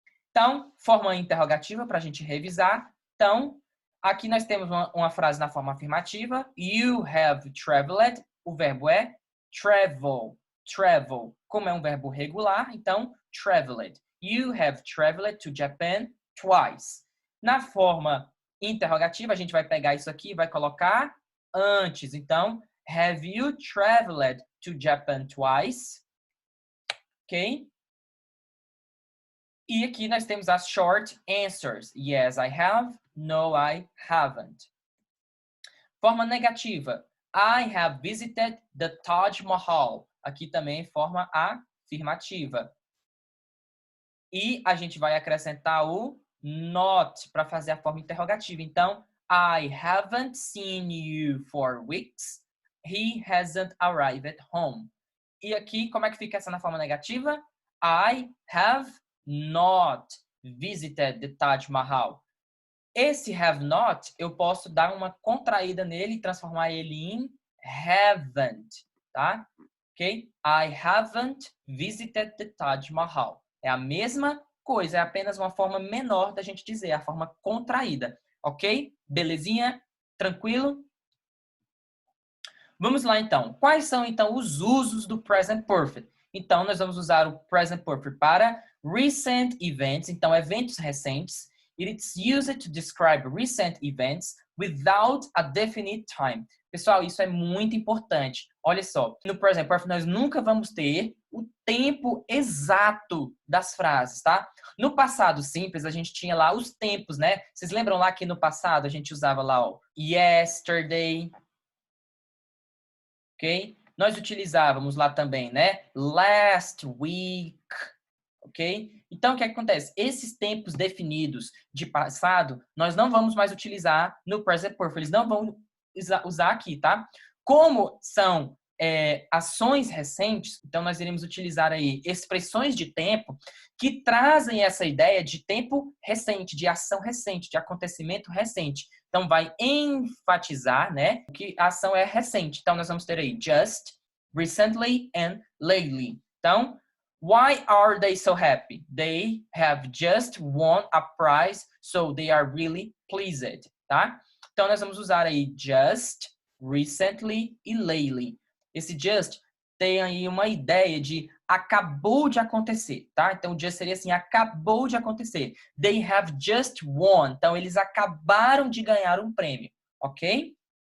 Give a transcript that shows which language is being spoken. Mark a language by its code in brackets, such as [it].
[pt] Então, forma interrogativa para a gente revisar. Então, aqui nós temos uma frase na forma afirmativa. [en] You have traveled. [pt] O verbo é travel. [en] Travel. [pt] Como é um verbo regular, então, traveled. [en] You have traveled to Japan twice. [pt] Na forma interrogativa, a gente vai pegar isso aqui e vai colocar antes. [en] Então, have you traveled to Japan twice? Ok? [pt] E aqui nós temos as short answers. [en] Yes, I have. No, I haven't. [pt] Forma negativa. [en] I have visited the Taj Mahal. [pt] Aqui também forma afirmativa. E a gente vai acrescentar o not para fazer a forma interrogativa. [en] Então, I haven't seen you for weeks. He hasn't arrived at home. [pt] E aqui, como é que fica essa na forma negativa? [en] I have not visited the Taj Mahal. [pt] Esse have not, eu posso dar uma contraída nele e transformar ele em haven't, tá? Ok? [en] I haven't visited the Taj Mahal. [pt] É a mesma coisa, é apenas uma forma menor da gente dizer, a forma contraída, ok? Belezinha? Tranquilo? Vamos lá, então. Quais são, então, os usos do present perfect? Então, nós vamos usar o present perfect para recent events, então, eventos recentes. [en] It's used to describe recent events without a definite time. [pt] Pessoal, isso é muito importante. Olha só, no present perfect nós nunca vamos ter o tempo exato das frases, tá? No passado simples, a gente tinha lá os tempos, né? Vocês lembram lá que no passado a gente usava lá o yesterday, ok? Nós utilizávamos lá também, né? Last week, ok? Então, o que acontece? Esses tempos definidos de passado, nós não vamos mais utilizar no present perfect. Eles não vão usar aqui, tá? Como são ações recentes, então nós iremos utilizar aí expressões de tempo que trazem essa ideia de tempo recente, de ação recente, de acontecimento recente. Então, vai enfatizar, né, que a ação é recente. Então, nós vamos ter aí just, recently and lately. [en] Então, why are they so happy? They have just won a prize, so they are really pleased, tá? [pt] Então, nós vamos usar aí just, recently e lately. Esse just tem aí uma ideia de acabou de acontecer, tá? Então, o just seria assim, acabou de acontecer. [en] They have just won. [pt] Então, eles acabaram de ganhar um prêmio, ok?